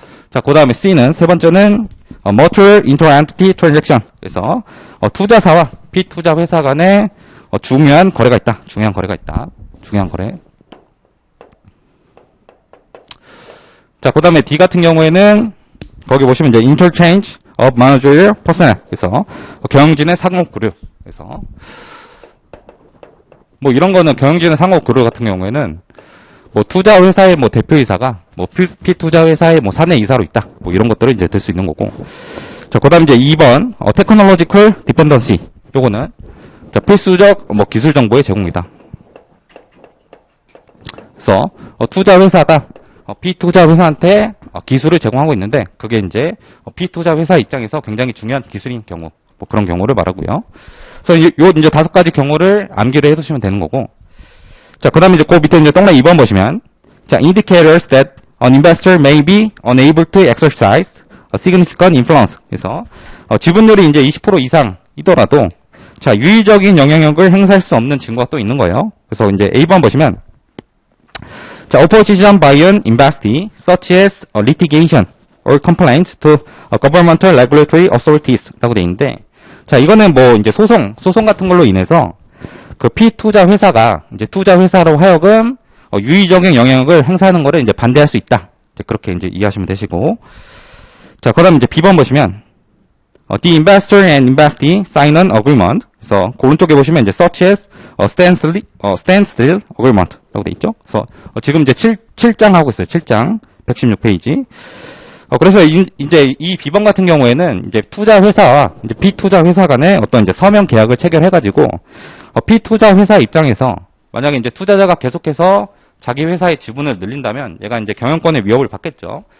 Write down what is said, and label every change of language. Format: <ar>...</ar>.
<ko>자, 그다음에 C는 세 번째는</ko> <en>mutual inter-entity transaction.</en> <ko>그래서 투자사와 B 투자 회사 간에 중요한 거래가 있다. 중요한 거래. 자, 그다음에 D 같은 경우에는 거기 보시면 이제</ko> <en>interchange of managerial personnel.</en> <ko>그래서 경영진의 상호 그룹. 그래서 뭐 이런 거는 경영진의 상호 그룹 같은 경우에는 뭐 투자 회사의 뭐 대표이사가 뭐 피투자 회사의 뭐 사내 이사로 있다. 뭐 이런 것들을 이제 될 수 있는 거고. 자, 그다음 이제 2번</ko> <en>technological dependency.</en> <ko>요거는 자, 필수적 뭐 기술 정보의 제공이다. 그래서 투자 회사가 피투자 회사한테 기술을 제공하고 있는데 그게 이제 피투자 회사 입장에서 굉장히 중요한 기술인 경우, 뭐 그런 경우를 말하고요. 그래서 요 이제 5가지 경우를 암기를 해두시면 되는 거고. 자, 그다음에 이제 그 밑에 이제 동그라미 2번 보시면 자,</ko> <en>indicators that an investor may be unable to exercise a significant influence.</en> <ko>그래서 지분율이 이제 20% 이상이더라도 자, 유의적인 영향력을 행사할 수 없는 증거가 또 있는 거예요. 그래서 이제 A번 보시면 자,</ko> <en>opposition by an investee such as litigation or complaints to governmental regulatory authorities</en> <ko>라고 돼 있는데 자, 이거는 뭐 이제 소송 같은 걸로 인해서 그 피투자 회사가 이제 투자 회사로 하여금 유의적인 영향력을 행사하는 거를 이제 반대할 수 있다. 이제 그렇게 이제 이해하시면 되시고. 자, 그다음 이제 B번 보시면</ko> <en>the investor and investee sign an agreement.</en> <ko>그래서 그 오른쪽에 보시면 이제</ko> <en>such as standstill agreement</en> <ko>라고 돼 있죠. 그래서 지금 이제 7장 하고 있어요. 7장 116페이지. 그래서 이제 이 B번 같은 경우에는 이제 투자 회사와 이제 피투자 회사 간에 어떤 이제 서면 계약을 체결해 가지고 피투자 회사 입장에서 만약에 이제 투자자가 계속해서 자기 회사의 지분을 늘린다면 얘가 이제 경영권의 위협을 받겠죠.</ko>